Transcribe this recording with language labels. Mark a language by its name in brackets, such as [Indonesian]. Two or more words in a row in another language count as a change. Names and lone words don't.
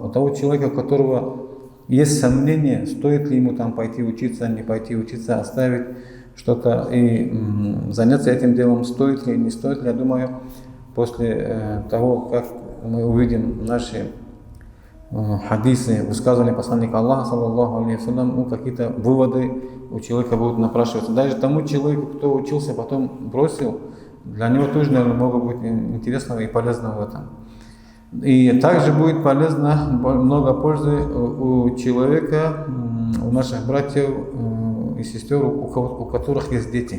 [Russian] У того человека, у которого есть сомнения, стоит ли ему там пойти учиться, не пойти учиться, оставить что-то и заняться этим делом, стоит ли, не стоит ли, я думаю, после того, как мы увидим наши хадисы, высказывания посланника Аллаха, [Arabic] صلى الله عليه وسلم, [Russian] какие-то выводы у человека будут напрашиваться. Даже тому человеку, кто учился, потом бросил, для него тоже, наверное, много будет интересного и полезного в этом. И также будет полезно, много пользы у человека, у наших братьев и сестер, у которых есть дети.